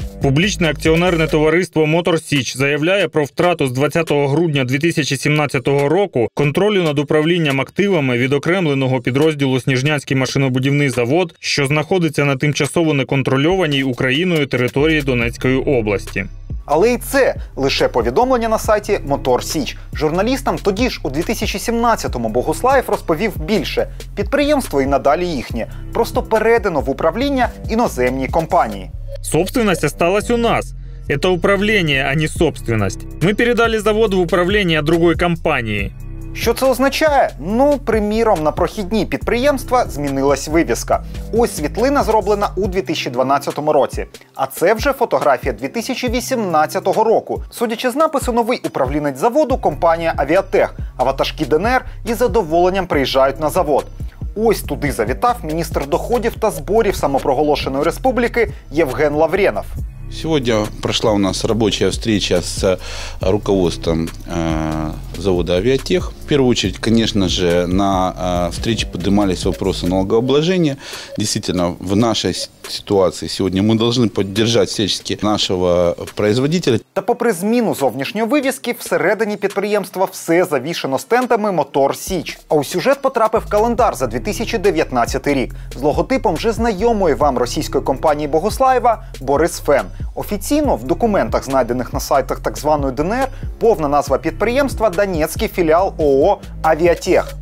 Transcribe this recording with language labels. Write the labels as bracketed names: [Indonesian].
[Ukrainian] Публічне акціонерне товариство «Мотор Січ» заявляє про втрату з 20 грудня 2017 року контролю над управлінням активами відокремленого підрозділу «Сніжнянський машинобудівний завод», що знаходиться на тимчасово неконтрольованій Україною території Донецької області. Але і це лише повідомлення на сайті «Мотор Січ». Журналістам тоді ж у 2017-му Богуслаєв розповів більше. Підприємство і надалі їхнє, просто передано в управління іноземній компанії. [Russian] Собственность осталась у нас. Это управление, а не собственность. Мы передали завод в управление другой компании. [Ukrainian] Що це означає? Ну, приміром, на прохідні підприємства змінилась вивіска. Ось світлина зроблена у 2012 році. А це вже фотографія 2018 року. Судячи з напису, новий управлінець заводу – компанія «Авіатех», а ватажки ДНР із задоволенням приїжджають на завод. Ось туди завітав міністр доходів та зборів самопроголошеної республіки Євген Лавренов. [Russian] Сегодня прошла у нас рабочая встреча с руководством завода «Авиатех». В первую очередь, конечно же, на встрече поднимались вопросы налогообложения. Действительно, в нашей ситуации сегодня мы должны поддержать всячески нашего производителя. [Ukrainian] Та попри зміну зовнішньої вивіски, всередині підприємства все завішено стендами «Мотор Січ». А у сюжет потрапив календар за 2019 рік з логотипом вже знайомої вам російської компанії Богуслаєва «Борисфен». Офіційно в документах, знайдених на сайтах так званої ДНР, повна назва підприємства – Донецький філіал ООО «Авіатех».